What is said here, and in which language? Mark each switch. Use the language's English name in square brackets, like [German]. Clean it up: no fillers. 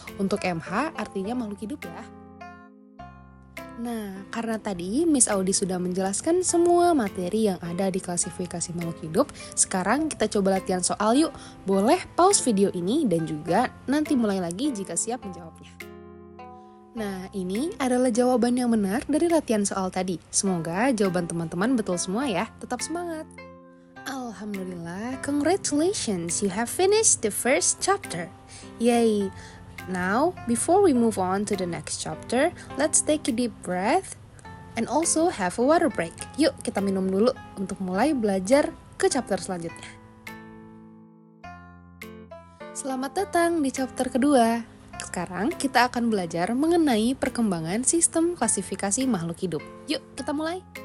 [Indonesian] Untuk MH artinya makhluk hidup ya. Nah, karena tadi Miss Audi sudah menjelaskan semua materi yang ada di klasifikasi makhluk hidup, sekarang kita coba latihan soal yuk. Boleh pause video ini dan juga nanti mulai lagi jika siap menjawabnya. Nah, ini adalah jawaban yang benar dari latihan soal tadi. Semoga jawaban teman-teman betul semua ya. Tetap semangat! [English] Alhamdulillah, congratulations, you have finished the first chapter. Yay! Now, before we move on to the next chapter, let's take a deep breath and also have a water break. [Indonesian] Yuk, kita minum dulu untuk mulai belajar ke chapter selanjutnya. Selamat datang di chapter kedua. Sekarang kita akan belajar mengenai perkembangan sistem klasifikasi makhluk hidup. Yuk, kita mulai.